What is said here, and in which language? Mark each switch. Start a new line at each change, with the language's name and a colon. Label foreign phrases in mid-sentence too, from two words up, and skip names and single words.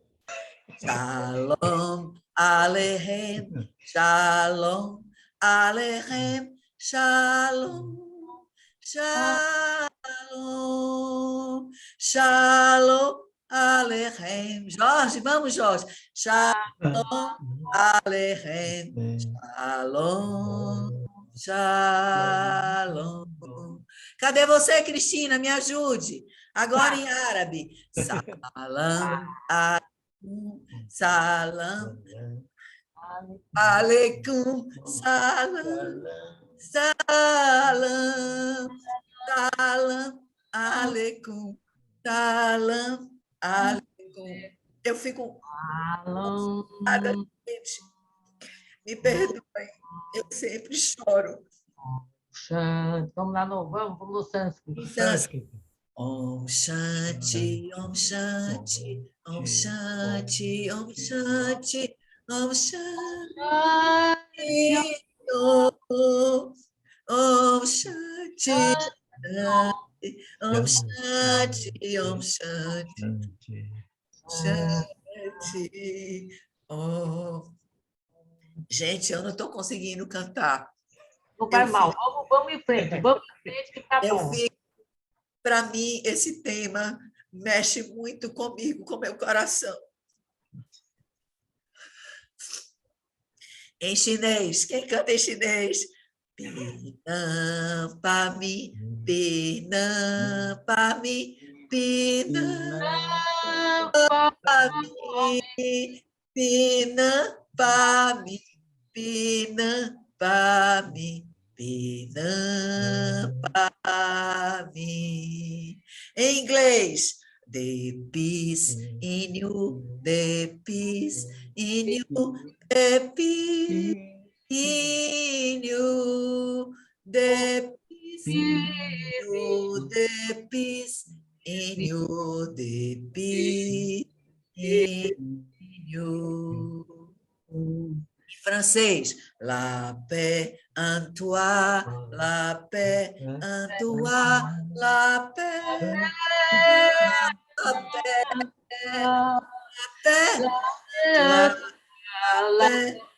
Hebrew: שלום עליכם, שלום עליכם, שלום, שלום, שלום עליכם.
Portuguese: Jorge, vamos, Jorge.
Hebrew: שלום עליכם, שלום, שלום.
Portuguese: Cadê você, Cristina? Me ajude. Agora em árabe.
Arabic: سلام سلام، عليكم، سلام، سلام، سلام، عليكم، سلام، عليكم.
Portuguese: Eu fico emocionada, gente. Me perdoem, eu sempre choro. Vamos lá, vamos no sânscrito. Sânscrito.
Sanskrit: ॐ शान्ति, ॐ शान्ति, ॐ शान्ति, ॐ शान्ति, ॐ शान्ति, ॐ शान्ति, ॐ शान्ति, ॐ शान्ति, शान्ति, ॐ.
Portuguese: Gente, eu não estou conseguindo cantar. Não faz mal, vamos em frente que tá bom. Para mim, esse tema mexe muito comigo, com meu coração. Em chinês, quem canta em chinês? Pinam pa mi, pinam pa mi, pinam pa mi, pinam pa mi, pinam pa mi, pinam pa mi. Em inglês,
English: the peace in you, the peace in you, the peace in you, the peace in you, the peace in you, the peace in you.
Portuguese: Francês,
French: la paix en toi, la paix en toi, la paix, la paix, la paix, la paix.